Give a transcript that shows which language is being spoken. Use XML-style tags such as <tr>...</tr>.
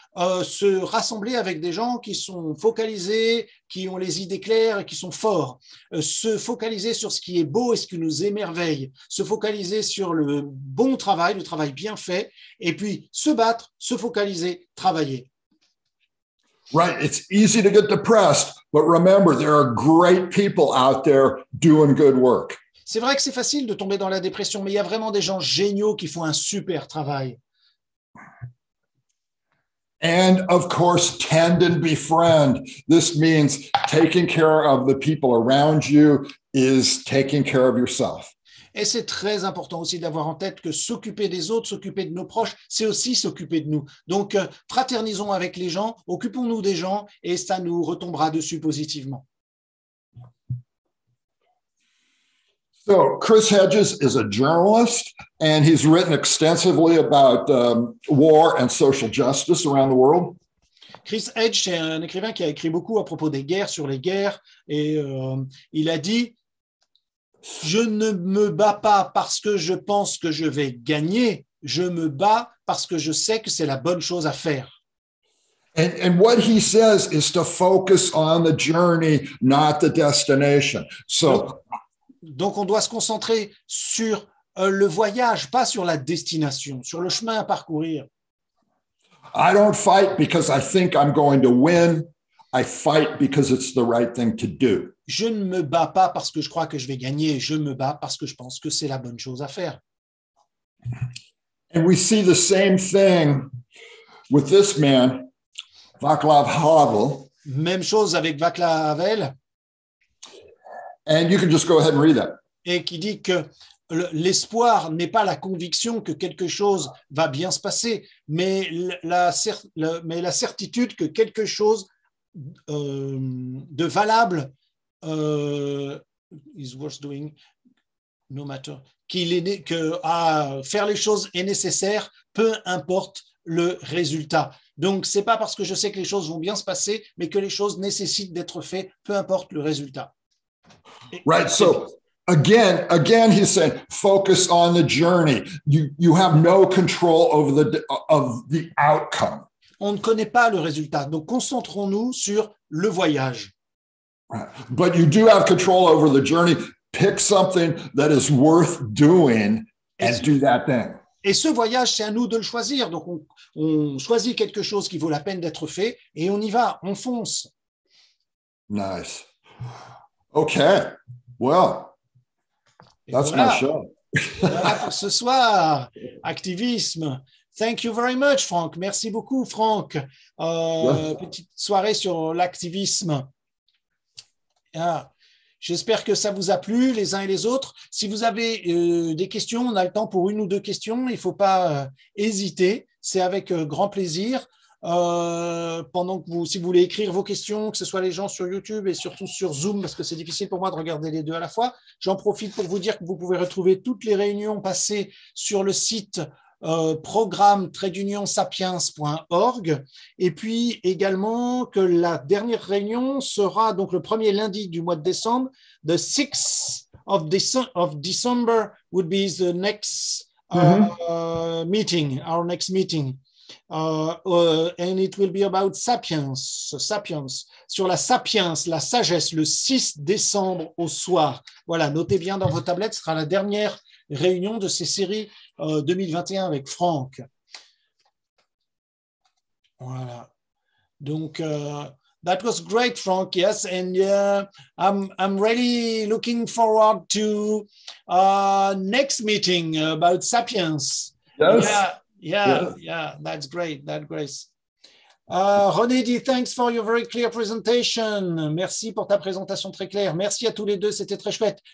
<fr>Se rassembler avec des gens qui sont focalisés, qui ont les idées claires et qui sont forts. Se focaliser sur ce qui est beau et ce qui nous émerveille. Se focaliser sur le bon travail, le travail bien fait. Et puis se battre, se focaliser, travailler.</fr> <en>Right. It's easy to get depressed, but remember, there are great people out there doing good work.</en> <fr>C'est vrai que c'est facile de tomber dans la dépression, mais il y a vraiment des gens géniaux qui font un super travail.</fr> <en>And of course, tend and befriend. This means taking care of the people around you is taking care of yourself.</en> <fr>Et c'est très important aussi d'avoir en tête que s'occuper des autres, s'occuper de nos proches, c'est aussi s'occuper de nous. Donc, fraternisons avec les gens, occupons-nous des gens et ça nous retombera dessus positivement.</fr> <en>So Chris Hedges is a journalist, and he's written extensively about war and social justice around the world.</en> <fr>Chris Hedges, c'est un écrivain qui a écrit beaucoup à propos des guerres, sur les guerres, et il a dit « Je ne me bats pas parce que je pense que je vais gagner, je me bats parce que je sais que c'est la bonne chose à faire. »</fr> <en>And what he says is to focus on the journey, not the destination.</en> <fr>Donc, on doit se concentrer sur le voyage, pas sur la destination, sur le chemin à parcourir.</fr> <en>I don't fight because I think I'm going to win. I fight because it's the right thing to do.</en> <fr>Je ne me bats pas parce que je crois que je vais gagner. Je me bats parce que je pense que c'est la bonne chose à faire.</fr> <en>And we see the same thing with this man, Václav Havel.</en> <fr>Même chose avec Václav Havel.</fr> <en>And you can just go ahead and read that.</en> <fr>Et qui dit que l'espoir n'est pas la conviction que quelque chose va bien se passer, mais la certitude que quelque chose de valable</fr> <en>is worth doing, no matter,</en> <fr>faire les choses est nécessaire, peu importe le résultat. Donc, c'est pas parce que je sais que les choses vont bien se passer, mais que les choses nécessitent d'être faites, peu importe le résultat.</fr> <en>Right. So again, he's saying, focus on the journey. You have no control over the outcome.</en> <fr>On ne connaît pas le résultat. Donc, concentrons-nous sur le voyage.</fr> <en>Right. But you do have control over the journey. Pick something that is worth doing and do that thing.</en> <fr>Et ce voyage, c'est à nous de le choisir. Donc, on choisit quelque chose qui vaut la peine d'être fait et on y va, on fonce.</fr> <en>Nice. Okay, well, that's my show.</en> <fr>Voilà pour ce soir, activisme.</fr> <en>Thank you very much, Frank.</en> <fr>Merci beaucoup, Frank. Petite soirée sur l'activisme. J'espère que ça vous a plu, les uns et les autres. Si vous avez des questions, on a le temps pour 1 ou 2 questions. Il ne faut pas hésiter. C'est avec grand plaisir. Pendant que si vous voulez écrire vos questions, que ce soit les gens sur YouTube et surtout sur Zoom, parce que c'est difficile pour moi de regarder les deux à la fois, j'en profite pour vous dire que vous pouvez retrouver toutes les réunions passées sur le site programme-sapiens.org, et puis également que la dernière réunion sera donc le premier lundi du mois de décembre.</fr> <en>The 6th of December would be the next meeting, our next meeting. And it will be about sapiens,</en> <fr>sur la sapiens, la sagesse, le 6 décembre au soir. Voilà, notez bien dans vos tablettes, ce sera la dernière réunion de ces séries 2021 avec Franck. Voilà.</fr> <en>Donc, that was great, Frank. Yes, and I'm really looking forward to next meeting about sapiens. Yes. Yeah, that's great. That's great. René dit, thanks for your very clear presentation.</en> <fr>Merci pour ta présentation très claire. Merci à tous les deux, c'était très chouette.</fr>